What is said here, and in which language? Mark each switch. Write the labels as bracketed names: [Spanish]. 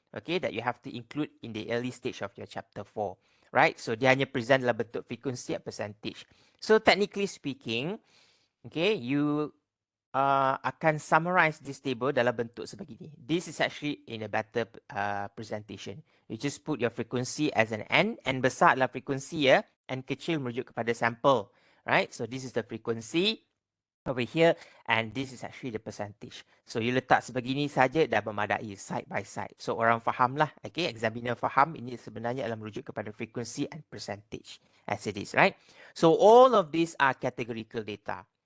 [English] Okay, that you have to include in the early stage of your chapter 4. [Malay] Right? So dia hanya present dalam bentuk frequency and percentage. [English] So technically speaking, okay, [Malay] you akan summarize this table dalam bentuk sebegini. [English] This is actually in a better presentation. You just put your frequency as an N. [Malay] N besar adalah frequency ya. N kecil merujuk kepada sample. [English] Right? So this is the frequency over here and this is actually the percentage. [Malay] So you letak sebegini saja dah memadai side by side. So orang fahamlah. Okay? Examiner faham ini sebenarnya adalah merujuk kepada frequency and percentage [English] as it is. Right? So all of these are categorical data.